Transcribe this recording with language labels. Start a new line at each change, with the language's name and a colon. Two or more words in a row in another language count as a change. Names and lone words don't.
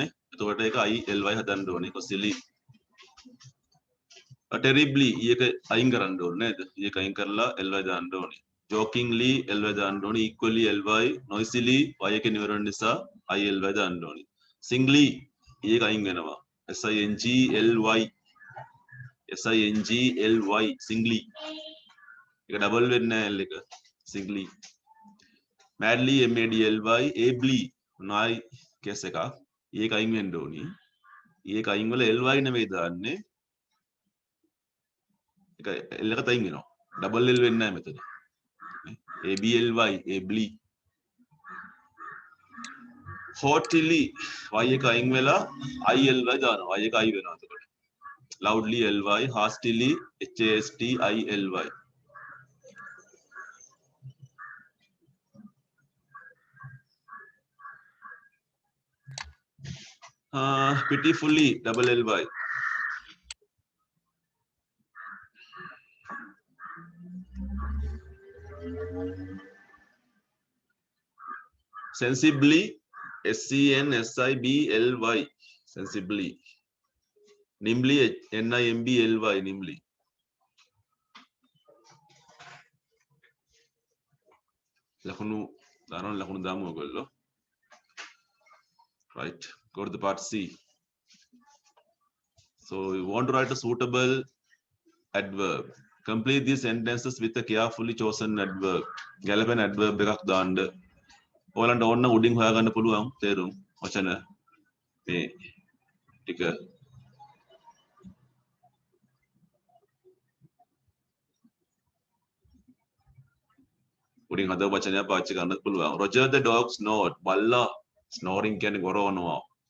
Sinhala: එතකොට ඒක
English: I ly
Sinhala: හදන්න ඕනේ
English: cosily. terribly
Sinhala: e එක අයින් කරන්න ඕනේ නේද? e එක අයින් කරලා ly දාන්න ඕනේ. jokingly ly දාන්න ඕනේ. equally ly noisily y එකෙන් ඉවර වෙන නිසා I ly දාන්න ඕනේ. singly e එක අයින් වෙනවා.
English: singly singly
Sinhala: එක ඩබල් වෙන්නේ නැහැ
English: l එක singly madly madly ably
Sinhala: නයි කේස් එකක් e එක අයින් වෙන්න ඕනි e එක අයින් වෙලා ly නෙවෙයි දාන්නේ ඒක l එකට අයින් වෙනවා ඩබල් l වෙන්නේ නැහැ මෙතන
English: ably ably
Sinhala: haughtily y එක අයින් වෙලා
English: ily
Sinhala: දානවා y එක i වෙනවා එතකොට
English: loudly ly hastily hastily pitifully double ly sensibly sensibly sensibly nimbly nimbly nimbly
Sinhala: ලකුණු දානවා ලකුණු දාමු ඔයගොල්ලෝ
English: right go to the part C so you want to write a suitable adverb complete these sentences with a carefully chosen adverb
Sinhala: ගැළපෙන adverb එකක් දාන්න ඔයාලන්ට ඕන නම් උඩින් හොයාගන්න පුළුවන් තේරුම් වචන මේ ටික උඩින් හදව වචනයක් පාවිච්චි කරන්න පුළුවන් Roger the dog snored බල්ලා
English: snoring
Sinhala: කියන්නේ ගොරවනවා